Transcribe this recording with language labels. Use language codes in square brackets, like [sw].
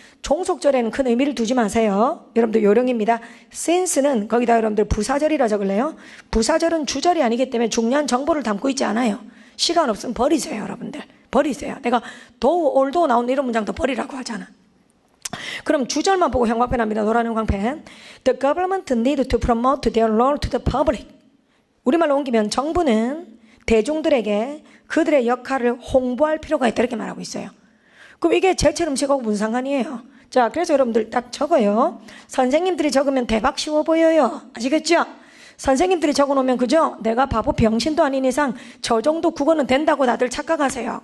[ko] 종속절에는 큰 의미를 두지 마세요. 여러분들 요령입니다. since는 거기다 여러분들 부사절이라 적을래요? 부사절은 주절이 아니기 때문에 중요한 정보를 담고 있지 않아요. 시간 없으면 버리세요, 여러분들. 버리세요. 내가 올도 나오는 이런 문장도 버리라고 하잖아. 그럼 주절만 보고 형광펜 합니다. 노란 형광펜. [en] The government need to promote their role to the public. [ko] 우리말로 옮기면 정부는 대중들에게 그들의 역할을 홍보할 필요가 있다 이렇게 말하고 있어요. 그럼 이게 제철 음식하고 무슨 상관이에요? 자, 그래서 여러분들 딱 적어요. 선생님들이 적으면 대박 쉬워 보여요. 아시겠죠? 선생님들이 적어놓으면 그죠? 내가 바보 병신도 아닌 이상 저 정도 국어는 된다고 다들 착각하세요.